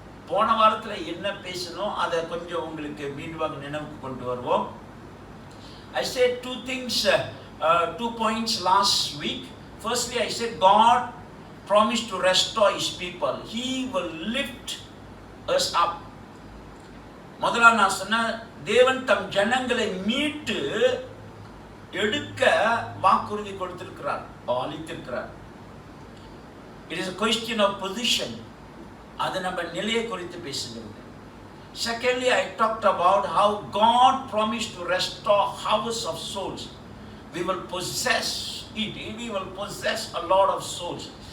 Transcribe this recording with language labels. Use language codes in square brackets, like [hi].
[ta] போன வாரத்தில் என்ன பேசணும் அதை கொஞ்சம் உங்களுக்கு மீண்டும் நினைவுக்கு கொண்டு வருவோம். [en] I said two things, 2 points last week. Firstly, I said God promised to restore His people. He will lift us up. [ta] முதல்ல நான் சொன்ன தேவன் தம் ஜனங்களை மீட்டு எடுக்க வாக்குறுதி கொடுத்திருக்கிறார், அளித்திருக்கிறார். [en] It is a question of position. [ta] அது நம்ம நிலையை குறித்து பேசுகிறது. [en] Secondly, I talked about how God promised to restore harvest of souls. We will possess it. We will possess a lot of souls.